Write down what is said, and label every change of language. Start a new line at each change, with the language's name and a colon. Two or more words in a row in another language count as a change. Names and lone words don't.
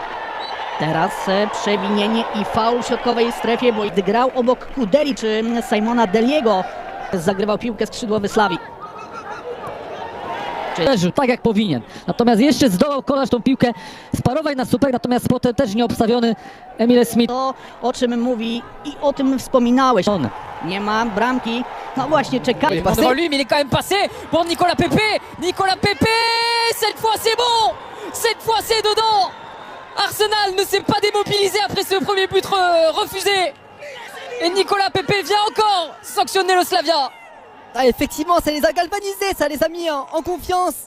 Polish: Teraz przewinienie i faul w środkowej strefie, bo gdy grał obok Kudeli czy Simona Deliego, zagrywał piłkę skrzydłowy Slawii. Tak jak powinien. Natomiast jeszcze zdołał Kolarz tą piłkę sparować na super, natomiast potem też nieobstawiony Emile Smith. To, o czym mówi i o tym wspominałeś. Nie ma bramki. No właśnie, czeka.
French: Devant lui, mais il est quand même passé pour Nicolas Pepe. Nicolas Pepe, cette fois c'est bon. Cette fois c'est dedans. Arsenal ne s'est pas démobilisé après ce premier but refusé. Et Nicolas Pepe vient encore sanctionner le Slavia. Ah, effectivement, ça les a galvanisés, ça les a mis en confiance.